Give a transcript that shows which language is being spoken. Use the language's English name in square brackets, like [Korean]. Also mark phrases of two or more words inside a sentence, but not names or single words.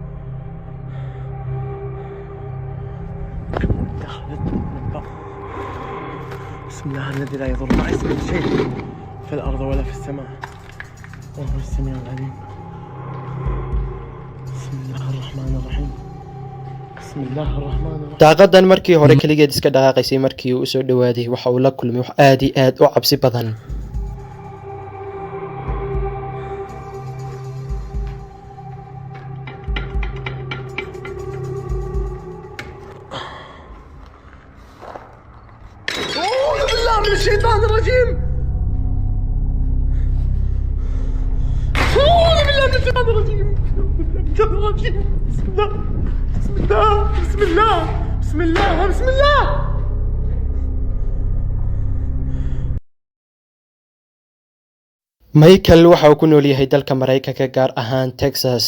[Arabic] بسم الله الذي لا يضر مع اسمه شيء في الأرض ولا في السماء وهو السميع العليم. بسم الله الرحمن الرحيم. بسم الله الرحمن الرحيم. [Somali] daaqadan markii hore kaligeed iska dhaqaaqaysay, markii uu soo dhawaaday waxa uu la kulmay wax aad iyo aad u cabsi badan. [Arabic] أعوذ بالله من الشيطان الرجيم. أعوذ بالله من الشيطان الرجيم. بسم الله بسم الله بسم الله بسم الله بسم الله. [Somali] michael waxa uu ku nool yahay dalka Mareykanka, gaar ahaan Texas.